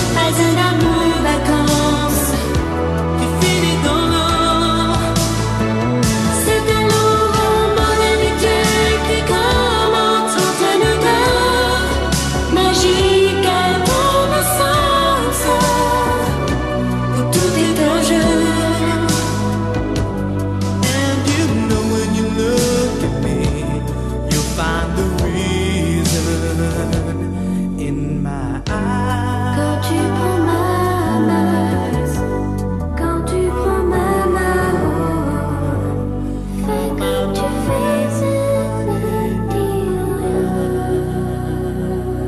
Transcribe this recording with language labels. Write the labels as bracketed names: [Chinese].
[French] Pas un amour, vacances qui finit dans l'eau. C'est un long roman d'amitié qui commence entre nous deux. Magique adolescence où tout est en jeu. [English] And you know, when you look at me, you'll find the reason in my eyes. [French] Quand tu prends ma main, quand tu prends ma main, fais comme tu fais, ne dis rien.